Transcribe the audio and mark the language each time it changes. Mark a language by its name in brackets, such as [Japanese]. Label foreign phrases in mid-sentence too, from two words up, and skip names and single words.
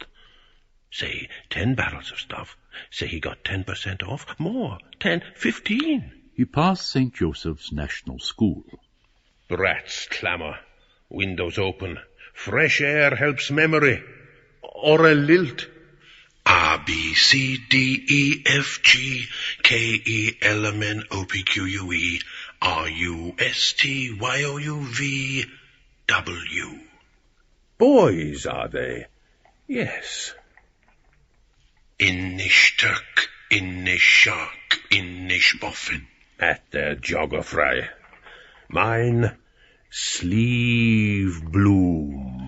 [English] Say 10 barrels of stuff. Say he got 10% off. More. 10, 15. He passed St. Joseph's National School. Rats clamour. Windows open. Fresh air helps memory. Or a lilt. A, B, C, D, E, F, G, K, E, L, M, N, O, P, Q, U, E, R, U, S, T, Y, O, U, V, W. Boys, are they? Yes. Innish Turk, Innish Shark, Innish Boffin. At their jogger fry. Mine, Sleeve Bloom.